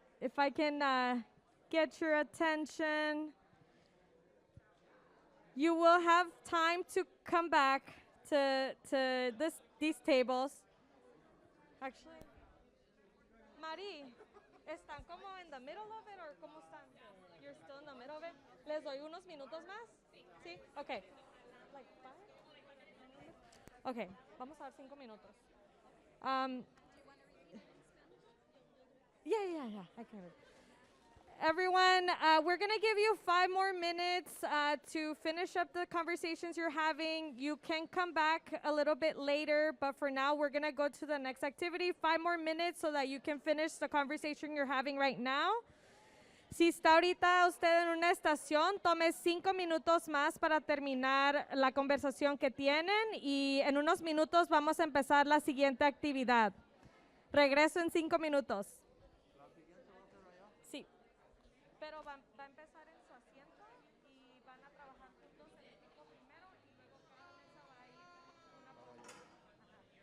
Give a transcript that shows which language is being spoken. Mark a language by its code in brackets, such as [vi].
[en] If I can get your attention, you will have time to come back to these tables. Actually, Mari, [es] ¿están como [en] in the middle of it or [es] cómo están? [en] You're still in the middle of it? [es] ¿Les doy unos minutos más? [en] Sí. Okay. Like 5? [es] Okay, vamos a dar 5 minutos. [en] Yeah, I can. Everyone, we're going to give you 5 more minutes to finish up the conversations you're having. You can come back a little bit later, but for now, we're going to go to the next activity. 5 more minutes so that you can finish the conversation you're having right now. [es] Si está ahorita usted en una estación, tome 5 minutos más para terminar la conversación que tienen y en unos minutos vamos a empezar la siguiente actividad. Regreso en 5 minutos. Sí, pero va a empezar en su asiento y van a trabajar juntos el equipo primero y luego cada mesa va a ir una por una. Ajá.